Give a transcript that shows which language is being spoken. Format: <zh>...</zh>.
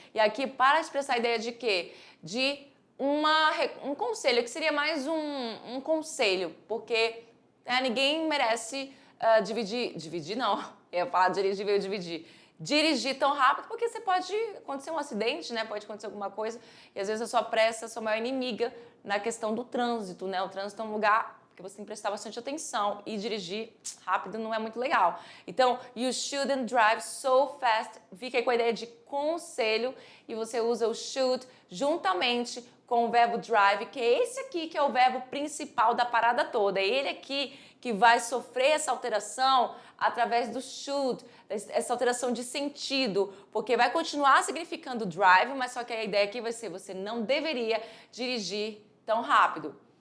<pt>E aqui, para expressar a ideia de quê? De um conselho, que seria mais um conselho, porque ninguém merece dividir não, eu ia falar dirigir tão rápido, porque você pode acontecer um acidente, né? Pode acontecer alguma coisa, e às vezes a sua pressa é a sua maior inimiga na questão do trânsito, né? O trânsito é um lugar que você tem que prestar bastante atenção e dirigir rápido não é muito legal. Então,</pt> <en>you shouldn't drive so fast.</en> <pt>Fica aí com a ideia de conselho e você usa o should juntamente com o verbo drive, que é esse aqui que é o verbo principal da parada toda. É ele aqui que vai sofrer essa alteração através do should, essa alteração de sentido, porque vai continuar significando drive, mas só que a ideia aqui vai ser você não deveria dirigir tão rápido.</pt>